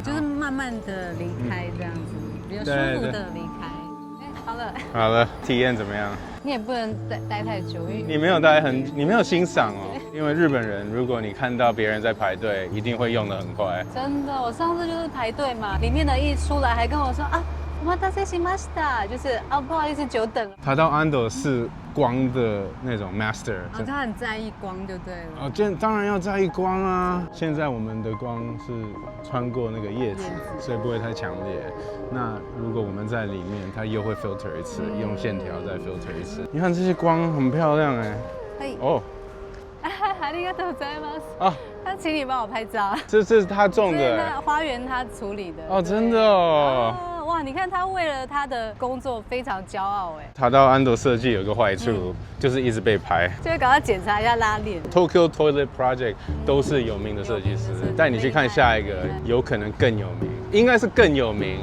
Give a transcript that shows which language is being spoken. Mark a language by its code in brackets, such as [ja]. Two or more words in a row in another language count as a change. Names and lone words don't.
[zh] 就是慢慢的离开这样子，比较舒服的离开。好了，体验怎么样？你也不能待太久，因为你没有欣赏哦。因为日本人，如果你看到别人在排队，一定会用得很快。真的，我上次就是排队嘛，里面的一出来还跟我说啊， [ja] お待たせしました， [zh] 就是不好意思，久等了。塔道安斗是光的那种 master，他很在意光就对了。当然要在意光啊。现在我们的光是穿过那个叶子，所以不会太强烈。那如果我们在里面，它又会 filter 一次，用线条再 filter 一次。你看这些光很漂亮哎。哦。 [ja] ありがとうございます。 [zh] 啊，他请你帮我拍照。这是他种的，花园他处理的。哦，真的哦。哇，你看他为了他的工作非常骄傲哎。塔道安斗设计有个坏处，就是一直被拍，就会赶快检查一下拉链。 Tokyo Toilet Project 都是有名的设计师，带你去看下一个，有可能更有名，应该是更有名。